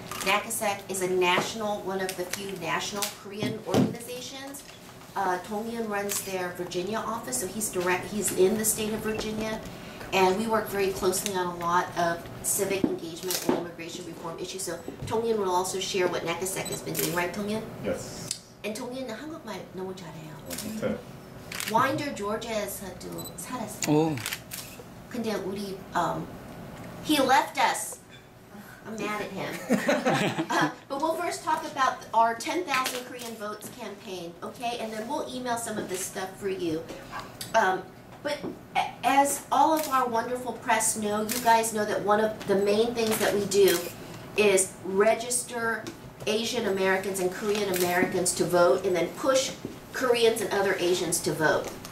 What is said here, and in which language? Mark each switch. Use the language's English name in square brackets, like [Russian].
[English] NAKASAC is a national, one of the few national Korean organizations. Dong-Yoon runs their Virginia office, so he's in the state of Virginia. And we work very closely on a lot of civic engagement and immigration reform issues. So Dong-Yoon will also share what NAKASAC has been doing, right, Dong-Yoon? Yes. [Korean] And Dong-Yoon 한국말 너무 잘해요. 네. 와인더 조지아에서도 살았어요. 오. [English] 근데 우리 he left us. I'm mad at him. But we'll first talk about our 10,000 Korean Votes campaign, okay? And then we'll email some of this stuff for you. But as all of our wonderful press know, you guys know that one of the main things that we do is register Asian Americans and Korean Americans to vote and then push Koreans and other Asians to vote.